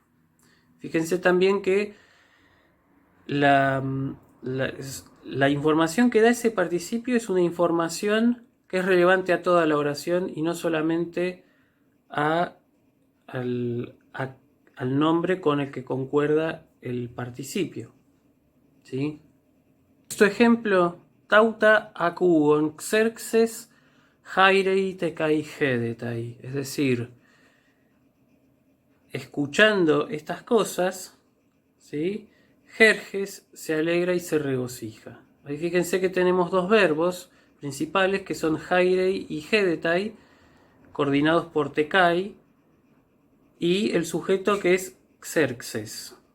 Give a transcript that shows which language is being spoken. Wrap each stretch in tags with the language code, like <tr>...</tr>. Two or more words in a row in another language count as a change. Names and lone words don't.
<es>Fíjense también que la información que da ese participio es una información que es relevante a toda la oración y no solamente al nombre con el que concuerda el participio. ¿Sí? Este ejemplo,</es> <el>ταῦτα ἀκούων Ξέρξης χαίρει τεκαὶ ἥδεται,</el> <es>es decir, escuchando estas cosas, ¿sí? Jerjes se alegra y se regocija. Ahí fíjense que tenemos dos verbos principales que son hairei y hedetai, coordinados por tekai, y el sujeto que es xerxes.</es>